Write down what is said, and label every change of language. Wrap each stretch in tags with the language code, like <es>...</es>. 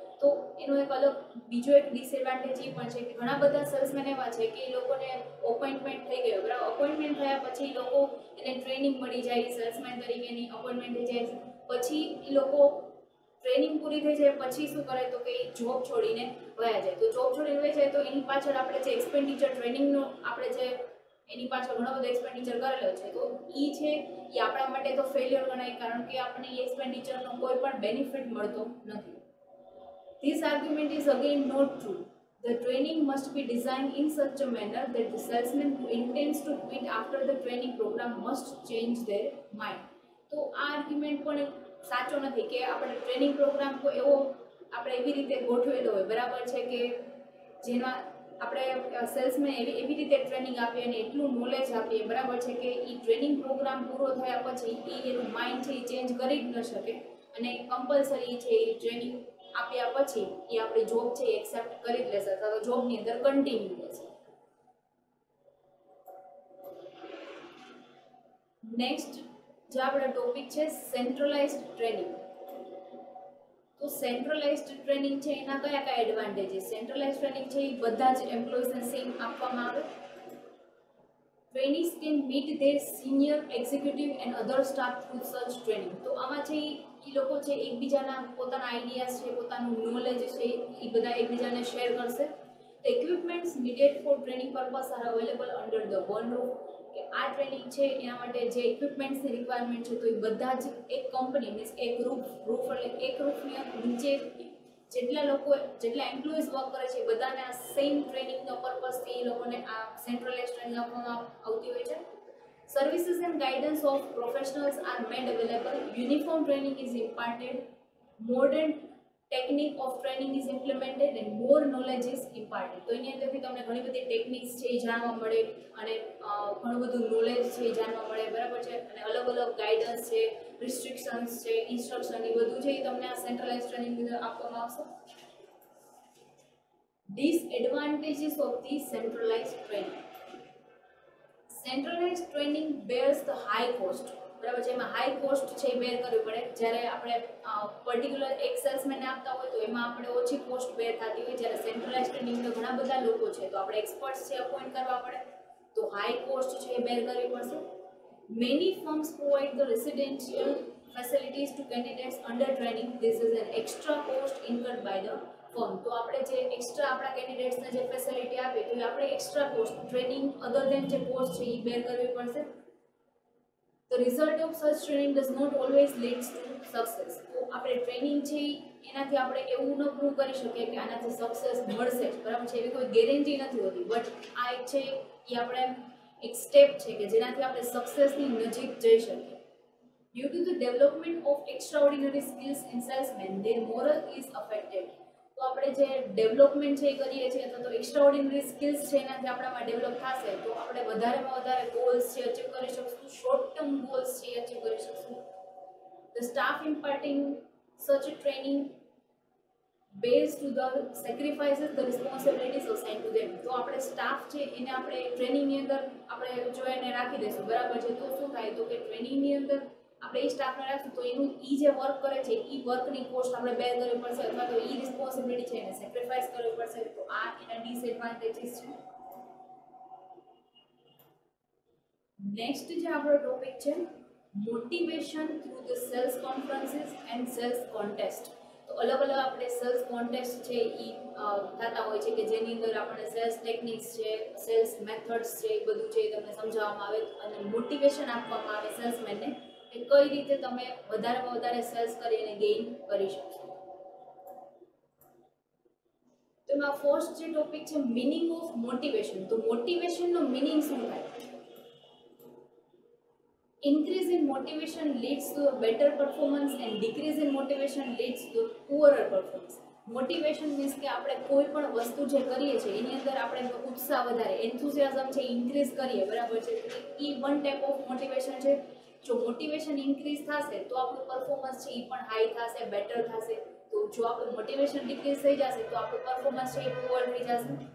<gu>તો એનો એક અલગ બીજો એક ડિસએડવાન્ટેજ એ પણ છે કે ઘણા બધા સેલ્સમેન એવા છે કે એ લોકોને અપોઇન્ટમેન્ટ થઈ ગયો, બરાબર, અપોઇન્ટમેન્ટ થયા પછી એ લોકો એને ટ્રેનિંગ મળી જાય, સેલ્સમેન તરીકેની અપોઇન્ટમેન્ટ થઈ જાય, પછી એ લોકો ટ્રેનિંગ પૂરી થઈ જાય પછી શું કરે તો કે એ જોબ છોડીને વયા જાય. તો જોબ છોડીને વયા જાય તો એની પાછળ આપણે જે એક્સપેન્ડિચર ટ્રેનિંગનો આપણે જે એની પાછળ ઘણો બધો એક્સપેન્ડિચર કરેલો છે તો એ છે એ આપણા માટે તો ફેલિયર ગણાય કારણ કે આપણને એ એક્સપેન્ડિચરનો કોઈ પણ બેનિફિટ મળતો નથી.</gu> <en>This argument is again not true. The training must be designed in such a manner that the salesman who intends to quit after the training program must change their mind.</en> <gu>તો આ argument પણ સાચો નથી કે આપણે training programme કોઈ એવો આપણે એવી રીતે ગોઠવેલો હોય, બરાબર છે, કે જેના આપણે સેલ્સમેન એવી રીતે ટ્રેનિંગ આપીએ અને એટલું નોલેજ આપીએ, બરાબર છે, કે એ ટ્રેનિંગ પ્રોગ્રામ પૂરો થયા પછી એનું માઇન્ડ છે એ ચેન્જ કરી જ ન શકે અને કમ્પલસરી છે એ ટ્રેનિંગ આપ્યા પછી એ આપણી જોબ છે એ એક્સેપ્ટ કરી જ લેશે અથવા તો જોબની અંદર કન્ટિન્યુ રહેશે. નેક્સ્ટ જે આપણો ટોપિક છે સેન્ટ્રલાઇઝ્ડ ટ્રેનિંગ. તો સેન્ટ્રલાઇઝ્ડ ટ્રેનિંગ છે એના કયા કયા એડવાન્ટેજીસ? સેન્ટ્રલાઇઝ્ડ ટ્રેનિંગ છે એ બધા જ એમ્પ્લોઈઝને સેમ આપવામાં આવે.</gu> <en>Trainees can meet their senior executive and other staff through such training.</en> <gu>તો આમાં છે એ લોકો છે એકબીજાના પોતાના આઈડિયાઝ છે, પોતાનું નોલેજ છે એ બધા એકબીજાને શેર કરશે.</gu> <en>The equipments needed for training purpose are available under the one roof.</en> <gu>કે આ ટ્રેનિંગ છે એના માટે જે ઇક્વિપમેન્ટ્સની રિક્વાયરમેન્ટ છે તો એ બધા જ એક કંપની મીન્સ એક રૂફ એટલે એક રૂફની નીચે જેટલા એમ્પ્લોઈઝ વર્ક કરે છે બધાને આ સેમ ટ્રેનિંગનો પર્પઝથી એ લોકોને આ સેન્ટ્રલાઇઝ ટ્રેનિંગ આપવામાં આવતી હોય છે.</gu> <en>Services and guidance of professionals are made available. Uniform training is imparted. Modern technique of training is implemented and more knowledge is imparted.</en> <gu>તો એની અંદરથી તમને ઘણી બધી ટેકનિક્સ છે એ જાણવા મળે અને ઘણું બધું નોલેજ છે એ જાણવા મળે, બરાબર છે, અને અલગ અલગ ગાઈડન્સ છે, રિસ્ટ્રિક્શન્સ છે, ઇન્સ્ટ્રક્શન એ બધું છે એ તમને આ સેન્ટ્રલાઇઝ ટ્રેનિંગ અંદર આપવામાં આવશે.</gu> <en>Disadvantages of the centralized training. Centralized training bears the high cost.</en> <gu>બરાબર છે, એમાં હાઈ કોસ્ટ છે એ બેર કરવી પડે. જ્યારે આપણે પર્ટિક્યુલર એક સેલ્સમેનને આપતા હોય તો એમાં આપણે ઓછી કોસ્ટ બેર થતી હોય, જ્યારે સેન્ટ્રલાઇઝ ટ્રેનિંગ તો ઘણા બધા લોકો છે તો આપણે એક્સપર્ટ્સ છે અપોઇન્ટ કરવા પડે તો હાઈ કોસ્ટ છે એ બેર કરવી પડશે.</gu> <en>Many firms provide the residential facilities to candidates under training. This is an extra cost incurred by the firm.</en> <gu>તો આપણે જે એક્સ્ટ્રા આપણા કેન્ડિડેટ્સને જે ફેસિલિટી આપે તો આપણે એક્સ્ટ્રા કોસ્ટ ટ્રેનિંગ અધર ધેન જે કોસ્ટ છે એ બેર કરવી પડશે.</gu> <en>The result of such training does not always leads to success.</en> <gu>તો આપણે ટ્રેનિંગ છે એનાથી આપણે એવું ન પ્રૂવ કરી શકીએ કે આનાથી સક્સેસ મળશે જ, બરાબર છે, એવી કોઈ ગેરંટી નથી હોતી. બટ આ એક છે એ આપણે એક સ્ટેપ છે કે જેનાથી આપણે સક્સેસની નજીક જઈ શકીએ.</gu> <en>Due to the development of extraordinary skills in salesmen, their morale is affected.</en> <gu>તો આપણે જે ડેવલપમેન્ટ છે એ કરીએ છીએ અથવા તો એક્સ્ટ્રાઓર્ડિનરી સ્કિલ્સ છે એનાથી આપણામાં ડેવલપ થશે તો આપણે વધારેમાં વધારે ગોલ્સ છે અચીવ કરી શકશું, શોર્ટ ટર્મ ગોલ્સ છે એ અચીવ કરી શકશું.</gu> <en>The staff imparting such a training based to the sacrifices the responsibilities assigned to them.</en> <gu>તો આપણે સ્ટાફ છે એને આપણે ટ્રેનિંગની અંદર આપણે જો એને રાખી દઈશું બરાબર છે તો શું થાય તો કે ટ્રેનિંગની અંદર આપણે એ સ્ટાફને રાખશું તો એનું એ જે વર્ક કરે છે એ વર્કની કોસ્ટ આપણે બેર કરવી પડશે અથવા તો એ રિસ્પોન્સિબિલિટી છે એને સેક્રિફાઈસ કરવી પડશે. તો આ એના ડિસએડવાન્ટેજીસ છે. નેક્સ્ટ જે આપણો ટોપિક છે</gu> <en>Motivation through the sales conferences and sales contest.</en> <gu>તો અલગ અલગ આપણે સેલ્સ કોન્ટેસ્ટ છે એ થતા હોય છે કે જેની અંદર આપણે સેલ્સ ટેકનિક્સ છે, સેલ્સ મેથડ્સ છે એ બધું છે એ તમને સમજાવવામાં આવે અને મોટિવેશન આપવામાં આવે સેલ્સમેનને કે કઈ રીતે તમે વધારેમાં વધારે સેલ્સ કરીને ગેઇન કરી શકશો. તો એમાં ફર્સ્ટ જે ટોપિક છે મિનિંગ ઓફ મોટિવેશન. તો મોટિવેશનનો મિનિંગ શું થાય?</gu> <en>Increase in motivation leads to a better performance and decrease in motivation leads to poorer performance.</en> <gu>Motivation means કે આપણે કોઈ પણ વસ્તુ જે કરીએ છીએ એની અંદર આપણે ઉત્સાહ વધારે એન્થુઝિયાઝમ છે ઇન્ક્રીઝ કરીએ બરાબર છે તો એ વન ટાઈપ ઓફ મોટિવેશન છે. જો મોટિવેશન ઇન્ક્રીઝ થશે તો આપણું પરફોર્મન્સ છે એ પણ હાઈ થશે, બેટર થશે. તો જો આપણું મોટિવેશન ડિક્રીઝ થઈ જશે તો આપણું પરફોર્મન્સ છે એ પુઅર થઈ જશે.</gu>